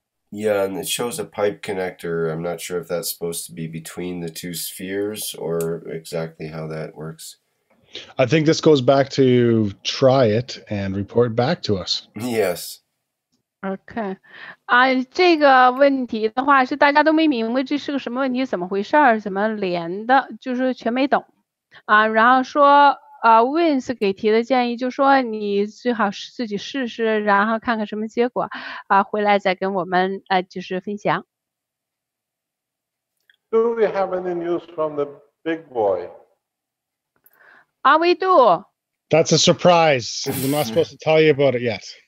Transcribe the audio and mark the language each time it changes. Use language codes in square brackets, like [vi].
[en] Yeah, and it shows a pipe connector. I'm not sure if that's supposed to be between the 2 spheres or exactly how that works. I think this goes back to try it and report back to us. Yes. [zh] OK 这个问题的话是大家都没明白这是个什么问题，怎么回事，怎么连的，就是全没懂然后说Wins 给提的建议就说你最好自己试试，然后看看什么结果回来再跟我们就是分享。 [en] Do we have any news from the big boy? We do. That's a surprise. I'm not supposed to tell you about it yet.